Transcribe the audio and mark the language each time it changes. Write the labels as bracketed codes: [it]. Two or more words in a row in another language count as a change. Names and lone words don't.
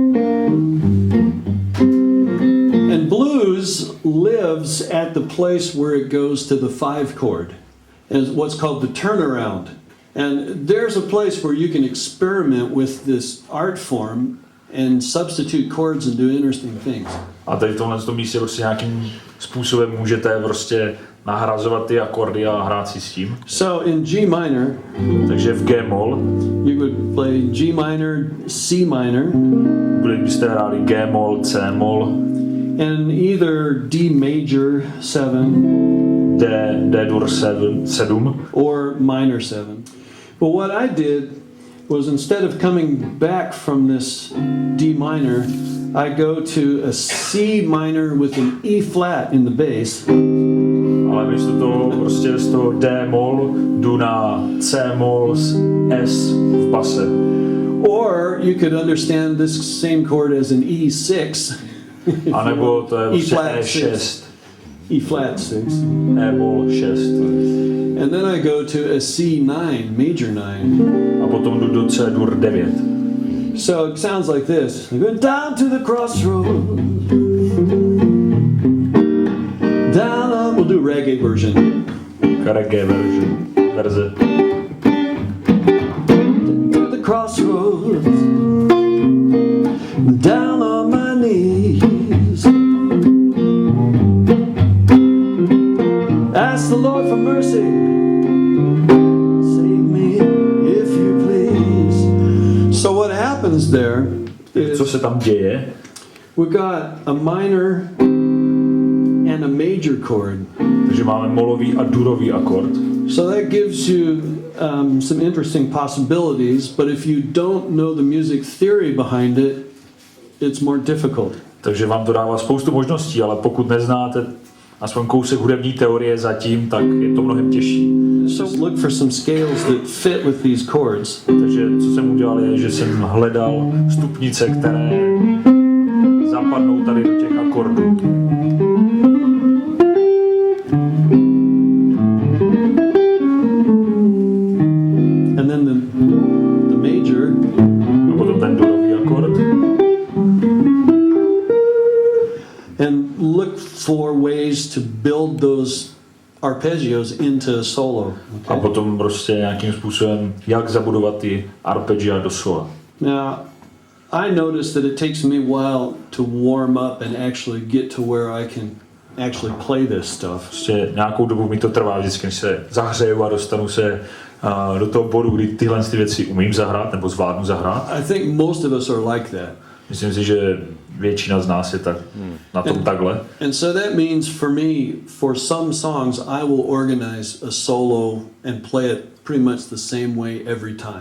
[en] And blues lives at the place where it goes to the 5 chord, and what's called the turnaround. And there's a place where you can experiment with this art form and substitute chords and do interesting things. [cs] A tady v tomhle místě prostě nějakým způsobem můžete prostě nahrazovat ty akordy a hrát si s tím. [en] So in G minor, [cs] takže v G-moll [en] you would play G minor, C minor, [cs] byste hráli G-moll, C-moll, [en] and either D major 7, [cs] D-dur 7, [en] or minor 7. But what I did was, instead of coming back from this D minor, I go to a C minor with an E flat in the bass. [cs] Ale místo toho prostě z toho D-moll jdu na C-moll S v base. [en] Or you could understand this same chord as an E6. [cs] A nebo to je prostě E6. [en] E flat 6. [cs] E-moll 6. [en] And then I go to a C9, major 9. [cs] A potom jdu do C-dur 9. [en] So it sounds like this. I go down to the crossroads. Down up, we'll do reggae version. [cs] Reggae verze. [en] To the crossroads. Down on my knees. Ask the Lord for mercy. Save me if you please. So what happens there is, [cs] Co se tam děje? [en] we got a minor and a major chord. [cs] Takže máme molový a durový akord. [en] So that gives you some interesting possibilities, but if you don't know the music theory behind it, it's more difficult. [cs] Takže vám to dává spoustu možností, ale pokud neznáte aspoň kousek hudební teorie zatím, tak je to mnohem těžší. [en] So look for some scales that fit with these chords. [cs] Takže co jsem udělal je, že jsem hledal stupnice, které zapadnou tady do těch akordů. [en] And then the major. [cs] A potom ten durový akord. [en] And look for ways to build those arpeggios into a solo. [cs] A potom prostě nějakým způsobem, jak zabudovat ty arpeggia do sola. [en] Now, I noticed that it takes me a while to warm up and actually get to where I can actually play this stuff. [cs] Prostě nějakou dobu mi to trvá vždycky, než se zahřeju a dostanu se do toho bodu, kdy tyhle ty věci umím zahrát nebo zvládnu zahrát. [en] I think most of us are like that. [cs] Myslím si, že většina z nás je tak, na tom takhle. [en] And so that means for me, for some songs, I will organize a solo and play it pretty much the same way every time.